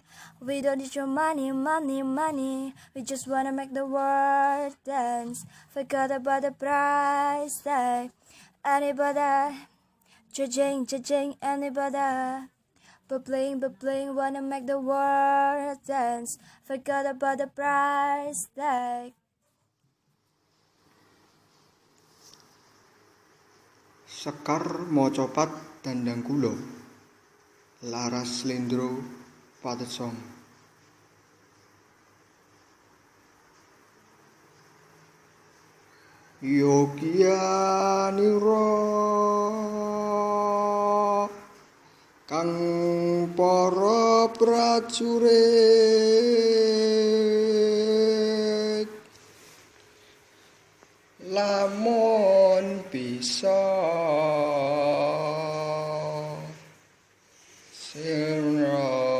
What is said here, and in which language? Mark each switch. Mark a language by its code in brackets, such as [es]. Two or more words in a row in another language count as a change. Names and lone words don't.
[en] We don't need your money, money, money. We just wanna make the world dance. Forgot about the price tag. Anybody? Judging, anybody? Bubbling, wanna make the world dance. Forgot about the price tag. [jv] Sekar mocopat dandang kula, laras slendro patesong. Yogyaniro kang para prajurit lamun bisa sira